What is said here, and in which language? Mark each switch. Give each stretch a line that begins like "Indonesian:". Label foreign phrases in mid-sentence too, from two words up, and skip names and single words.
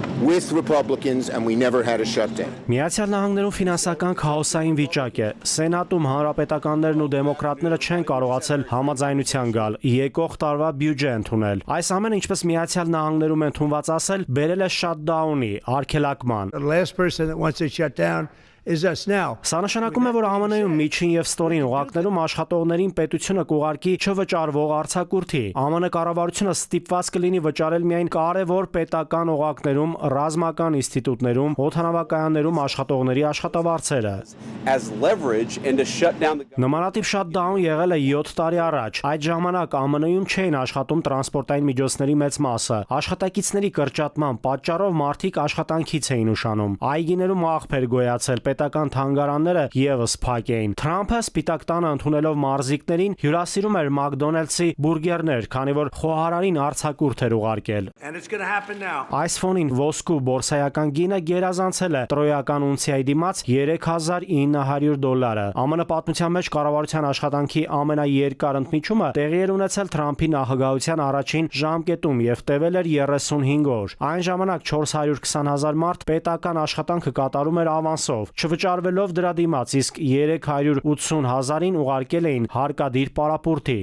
English: with Republicans and we never had a shutdown.
Armenian: Միացյալ Նահանգներում ֆինանսական քաոսային վիճակ է։ Սենատում հանրապետականներն ու դեմոկրատները չեն կարողացել համաձայնության գալ, եկող տարվա բյուջե ընդունել։ Այս ամենը, ինչպես Միացյալ Նահանգներում ընդունված ասել, բերել է շատդաունի, արգելակման։
English: The last person that wants to shut down is us now.
Armenian: Սա նշանակում է, որ ԱՄՆ-ում միջին եւ ստորին օղակներում աշխատողներին պետությունը կուղարկի չվճարվող արձակուրդի։ ԱՄՆ կառավարությունը ստիպված կլինի վճարել միայն կարևոր պետական օղակներում, ռազմական ինստիտուտներում, օդանավակայաններում աշխատողների աշխատավարձերը։
English: As leverage and to shut down the
Armenian: Նմանատիպ շատդաուն եղել է 7 տարի առաջ։ Այդ ժամանակ ԱՄՆ-ում չէին աշխատում տրանսպորտային միջոցների մեծ մասը։ Աշխատակիցների կրճատման պատճառով մարդիկ աշխատանքից էին ուշանում։ Այգիներում աղբեր գոյացել, պետական թանգարանները եւս փակ էին։ Թրամփը Սպիտակ տանը ընդունելով մարզիկներին հյուրասիրում էր Մակդոնալդսի բուրգերներ, քանի որ խոհարարին արձակուրդ էր ուղարկել։
English: And it's going to happen now.
Armenian: Այս ֆոնին ոսկու բորսայական գինը գերազանցել է տրոյական ունցիայի դիմաց $3,900։ ԱՄՆ պատմության մեջ կառավարության աշխատանքի ամենաերկար ընդմիջումը տեղի էր ունեցել Թրամփի նախագահության առաջին ժամկետում եւ տևել էր 35 օր։ Այն ժամանակ 420,000 մարդ պետական աշխատանքը կատարում էր ավանսով, չվճարվելով դրա դիմաց, իսկ 380,000-ին ուղարկել էին հարկադիր պարապուրտի։